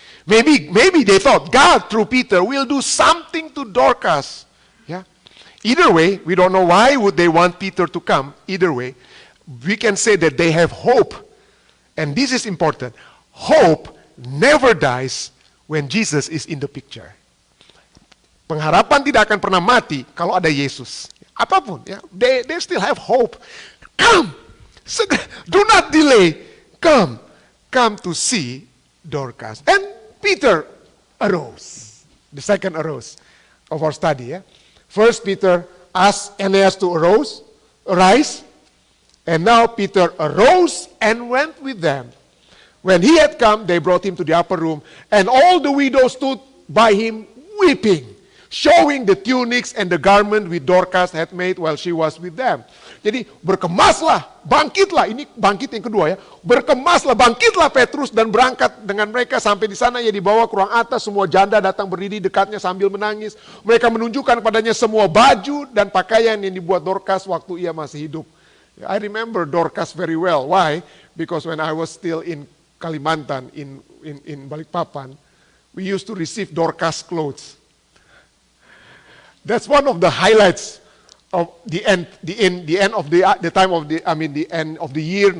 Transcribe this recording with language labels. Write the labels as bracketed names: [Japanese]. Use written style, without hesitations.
[English] Maybe they thought God through Peter will do something to Dorcas. Either way, we don't know why would they want Peter to come. Either way, we can say that they have hope. And this is important. Hope never dies when Jesus is in the picture. [Indonesian] Pengharapan tidak akan pernah mati kalau ada Yesus. Apapun, [English] they still have hope. Come, do not delay. Come to see Dorcas. And Peter arose. The second arose of our study. First, Peter asked Aeneas to arise. And now Peter arose and went with them. When he had come, they brought him to the upper room, and all the widows stood by him weeping. showing the tunics and the garment which Dorcas had made while she was with them. [Indonesian] Jadi berkemaslah, bangkitlah, ini bangkit yang kedua ya. Berkemaslah, bangkitlah Petrus dan berangkat dengan mereka sampai di sana. Ia dibawa ke ruang atas, semua janda datang berdiri dekatnya sambil menangis. Mereka menunjukkan kepadanya semua baju dan pakaian yang dibuat Dorcas waktu ia masih hidup. [English] I remember Dorcas very well. Why? Because when I was still in Kalimantan, in Balikpapan, we used to receive Dorcas clothes. That's one of the highlights of the end of the time of the end of the year.